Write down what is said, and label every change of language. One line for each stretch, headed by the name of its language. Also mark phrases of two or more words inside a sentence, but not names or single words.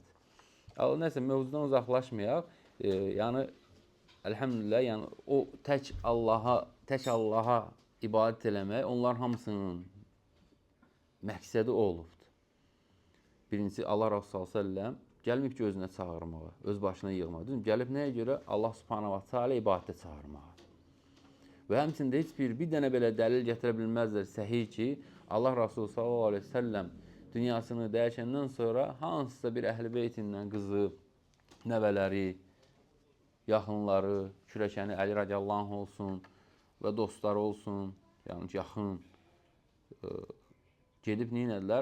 Azerbaijani: Nəsə, mövzudan uzaqlaşmayaq. Yəni, əlhəmdülillah, yəni, o tək Allaha ibadət eləmək, onların hamısının məqsədi o olubdur. Birincisi, Allah Rasulü s.ə.v gəlməyib ki, özünə çağırmağa, öz başına yığmağa. Gəlib nəyə görə?
Arabic: الله سبحانه وتعالى
Azerbaijani: ibadətə çağırmağa. Və həmçində heç bir dənə belə dəlil gətirə bilməzlər səhih ki, Allah Rasulü s.ə.v dünyasını dəyişəndən sonra hansısa bir əhl-i beytindən qızı, nəvələri, yaxınları, kürəkəni Əli
Arabic: رضي الله عنه
Azerbaijani: olsun və dostları olsun, yəni yaxın, gedib neynədilər?